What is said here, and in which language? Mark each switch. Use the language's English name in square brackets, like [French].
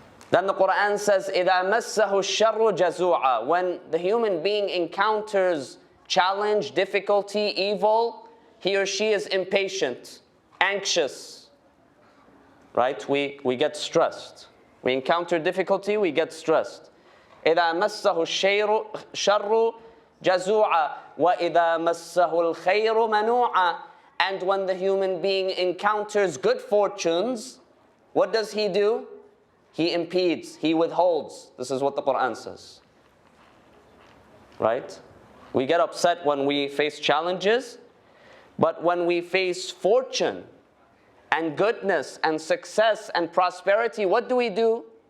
[English] Then the Quran says, [Arabic] إِذَا مَسَّهُ الشَّرُّ جَزُوعًا. [English] When the human being encounters challenge, difficulty, evil, he or she is impatient, anxious. Right? We get stressed. We encounter difficulty, we get stressed. [Arabic] إِذَا مَسَّهُ الشَّرُّ جَزُوعًا وَإِذَا مَسَّهُ الْخَيْرُ مَنُوعًا. [English] And when the human being encounters good fortunes, what does he do? He impedes, he withholds. This is what the Quran says. Right? We get upset when we face challenges, but when we face fortune and goodness and success and prosperity, what do?